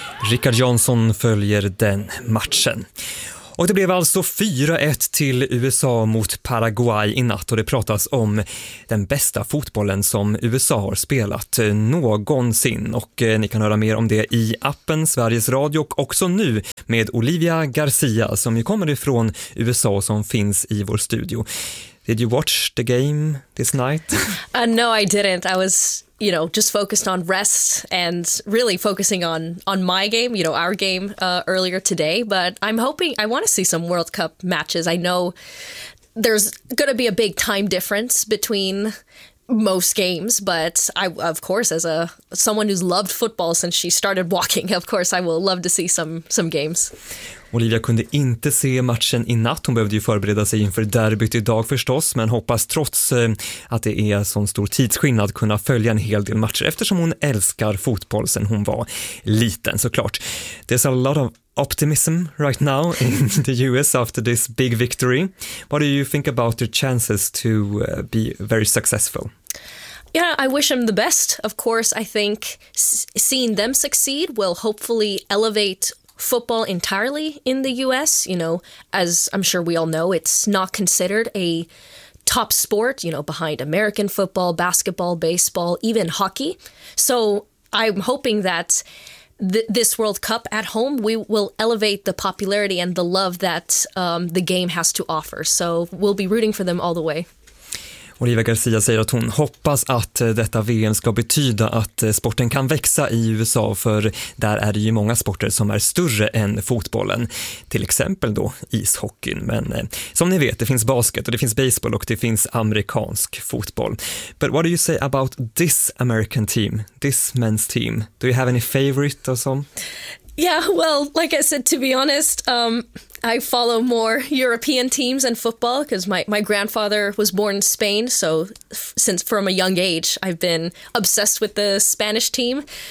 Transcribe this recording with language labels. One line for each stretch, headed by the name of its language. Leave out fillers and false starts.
Swedish: Rickard Jansson följer den matchen. Och det blev alltså 4-1 till USA mot Paraguay i natt, och det pratas om den bästa fotbollen som USA har spelat någonsin. Och ni kan höra mer om det i appen Sveriges Radio och också nu med Olivia Garcia som ju kommer ifrån USA och som finns i vår studio.
English: Did you watch the game this night? No, I didn't. I was, you know, just focused on rest and really focusing on my game, you know, our game earlier today. But I'm hoping, I want to see some World Cup matches. I know there's going to be a big time difference between most games, but I, of course, as a someone who's loved football since she started walking, of course, I will love to see some games.
Swedish: Olivia kunde inte se matchen i natt. Hon behövde ju förbereda sig inför derbyt idag förstås, men hoppas trots att det är sån stor tidsskillnad kunna följa en hel del matcher eftersom hon älskar fotboll sen hon var liten såklart.
English: There's a lot of optimism right now in the US after this big victory. What do you think about your chances to be very successful? Yeah, I wish them the best. Of course, I think seeing them succeed will hopefully elevate football entirely in the US. You know, as I'm sure we all know, it's not considered a top sport, you know, behind American football, basketball, baseball, even hockey. So I'm hoping that this World Cup at home, we will elevate the popularity and the love that the game has to offer. So we'll be rooting for them all the way.
Swedish: Olivia Garcia säger att hon hoppas att detta VM ska betyda att sporten kan växa i USA, för där är det ju många sporter som är större än fotbollen, till exempel då ishockeyn. Men som ni vet, det finns basket och det finns baseball och det finns amerikansk fotboll.
English: But what do you say about this American team, this men's team? Do you have any favorite or some? Yeah, well, like I said, to be honest, I follow more European teams and football because my grandfather was born in Spain. So since from a young age, I've been obsessed with the Spanish team.